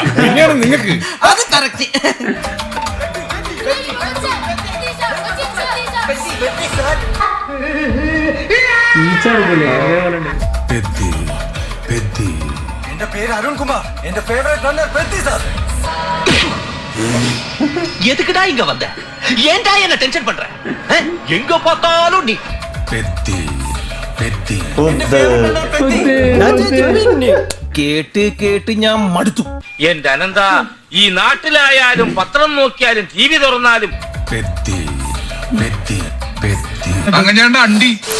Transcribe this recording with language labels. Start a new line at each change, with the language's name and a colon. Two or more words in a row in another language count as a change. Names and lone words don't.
Malayalam: പിന്നെയാണ് നിങ്ങൾക്ക് അത് കറക്റ്റ്. പെദ്ദി, പെദ്ദി. എന്റെ പേര് അരുൺ കുമാർ, എന്റെ ഫേവറേറ്റ് റണ്ണർ പെദ്ദി സർ.
Tamil: எதுக்குடா இங்க வந்த? ஏன்டா என்ன டென்ஷன் பண்ற? எங்க பார்த்தாலும் நீ
Malayalam: പെദ്ദി, പെദ്ദി. കേട്ട് കേട്ട് ഞാൻ മടുത്തു. എന്റെ അനന്ത, ഈ നാട്ടിലായാലും പത്രം നോക്കിയാലും TV തുറന്നാലും പെദ്ദി, പെദ്ദി, പെദ്ദി. അങ്ങനെയാണ്ട് അണ്ടി.